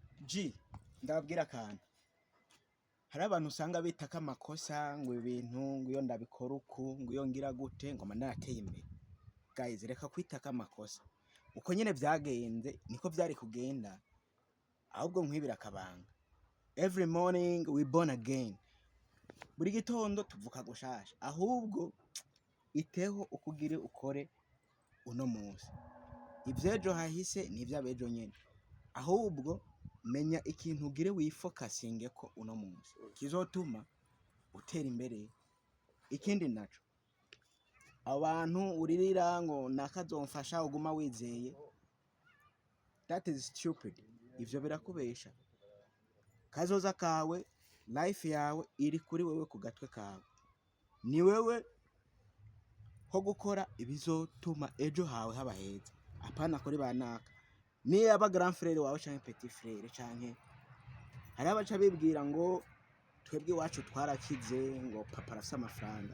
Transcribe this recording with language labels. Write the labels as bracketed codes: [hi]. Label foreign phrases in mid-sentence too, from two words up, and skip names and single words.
[rn] ndababwira akantu. Hari abantu usanga bitaka amakosa ngo ibintu ngo iyo ndabikora uku ngo iyo ngira gute ngo narateye imbere. Guys, reka kwitaka amakosa. Uko nyene vyagenze niko vyari kugenda. Ahubwo nkwibira akabanga. [en] Every morning we born again. [rn] Buri gitondo tuvuka gushasha. Ahubwo iteho ukugire ukore uno munsi. Ivyejo hahise nivyabejo nyene. Ahubwo menya ikintu ugire wifokasinge ko uno munsi kizotuma utera imbere. Ikindi naco, abantu uririra ngo nakazomfasha uguma wizeye, [en] that is stupid. [rn] Ivyo birakubesha. Kazoza kawe, life yawe iri kuri wewe ku gatwe kawe. Ni wewe ho gukora ibizotuma ejo hawe haba heza. Apana kuri banaka. Ni aba [fr] grand frère [rn] wawe canke [fr] petit frère [rn] canke hari abaca bibwira ngo twebwe iwacu twarakize ngo papa arafise amafaranga.